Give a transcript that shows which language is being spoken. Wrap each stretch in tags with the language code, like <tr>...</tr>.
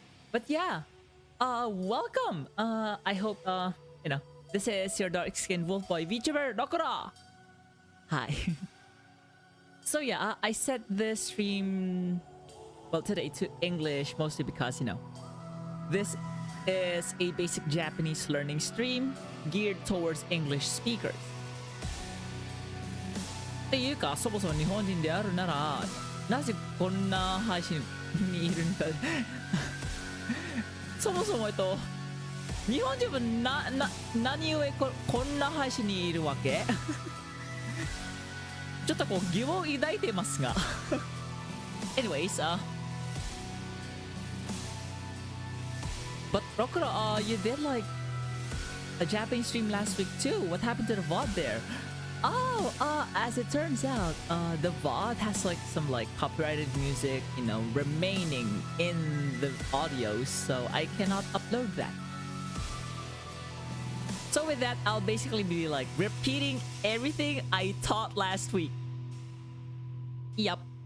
<en>But yeah, welcome. I hope, you know, this is your dark-skinned wolf boy, VTuber Rokuro. Hi. So yeah, I set this stream, well, today to English mostly because, you know, this is a basic Japanese learning stream geared towards English speakers.</en> <ja>っていうか、そもそも日本人であるなら、なぜこんな配信にいるんだそもそも日本人は何故こんな配信にいるわけちょっとこう疑問を抱いてますが</ja> <en>anyways, but Rokuro, you did like a Japanese stream last week too. What happened to the VOD there? Oh, as it turns out, the VOD has like some like copyrighted music, you know, remaining in the audio, so I cannot upload that. So with that, I'll basically be like repeating everything I taught last week. Yup.</en>